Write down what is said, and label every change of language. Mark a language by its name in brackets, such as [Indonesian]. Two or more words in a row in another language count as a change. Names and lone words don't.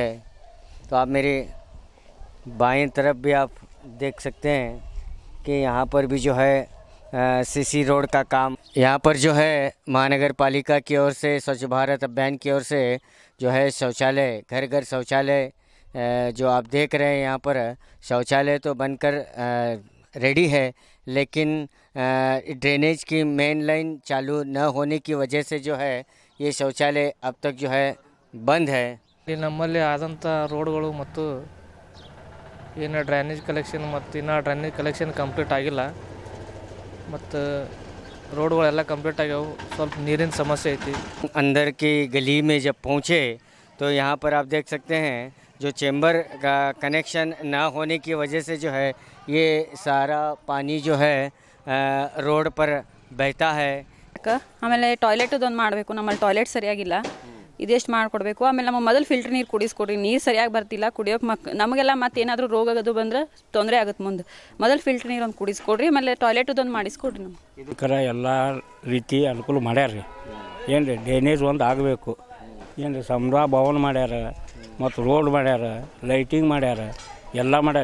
[Hindi] तो आप मेरे बाएं तरफ भी आप देख सकते हैं कि यहाँ पर भी जो है [English] CC road [Hindi] का काम यहाँ पर जो है महानगर पालिका की ओर से स्वच्छ भारत अभियान की ओर से जो है शौचालय, घर घर शौचालय जो आप देख रहे हैं, यहाँ पर शौचालय तो बनकर रेडी है, लेकिन ड्रेनेज की [English] main line [Hindi] चालू न होने की वजह से जो है ये शौचालय अब तक जो है बंद है। [Kannada] ನಮ್ಮಲ್ಲಿ ಆದಂಥ ರೋಡ್ಗಳು ಮತ್ತು ಏನು [English] drainage collection [Kannada] ಮತ್ತು ಇನ್ನೂ [English] drainage collection complete [Kannada] ಆಗಿಲ್ಲ ಮತ್ತು रोडगಳೆಲ್ಲ ಕಂಪ್ಲೀಟ್ ಆಗ್ಯಾವು, ಸ್ವಲ್ಪ ನೀರಿನ ಸಮಸ್ಯೆ ಐತಿ। [Hindi] अंदर की गली में जब पहुँचे तो यहाँ पर आप देख सकते हैं जो चेंबर का कनेक्शन ना होने की वजह से जो है ये सारा पानी जो है रोड पर बहता है। [Kannada] ಆಮೇಲೆ ಟಾಯ್ಲೆಟ್ ಒಂದು ಮಾಡಬೇಕು, ನಮ್ಮಲ್ಲಿ ಟಾಯ್ಲೆಟ್ ಸರಿಯಾಗಿಲ್ಲ, ಇದೆಷ್ಟು ಮಾಡಿಕೊಡ್ಬೇಕು। ಆಮೇಲೆ ನಮ್ಮ ಮೊದಲು ಫಿಲ್ಟರ್ ನೀರು ಕುಡಿಸ್ಕೊಡ್ರಿ, ನೀರು ಸರಿಯಾಗಿ ಬರ್ತಿಲ್ಲ ಕುಡಿಯೋಕೆ, ನಮಗೆಲ್ಲ ಮತ್ತೆ ಏನಾದರೂ ರೋಗ ಅದು ಬಂದರೆ ತೊಂದರೆ ಆಗುತ್ತೆ ಮುಂದೆ। ಮೊದಲು ಫಿಲ್ಟರ್ ನೀರು ಒಂದು ಕುಡಿಸ್ಕೊಡ್ರಿ, ಆಮೇಲೆ ಟಾಯ್ಲೆಟ್ ಒಂದು ಮಾಡಿಸ್ಕೊಡ್ರಿ ನಮ್ಗೆ। ಇದಕ್ಕರ ಎಲ್ಲ ರೀತಿ ಅನುಕೂಲ ಮಾಡ್ಯಾರ ರೀ, ಏನು ರೀ ಡ್ರೈನೇಜ್ ಒಂದು ಆಗಬೇಕು, ಏನು ರೀ ಸಮರಾ ಭವನ ಮಾಡ್ಯಾರ ಮತ್ತು ರೋಡ್ ಮಾಡ್ಯಾರ, ಲೈಟಿಂಗ್ ಮಾಡ್ಯಾರ, ಎಲ್ಲ ಮಾಡ್ಯಾರ।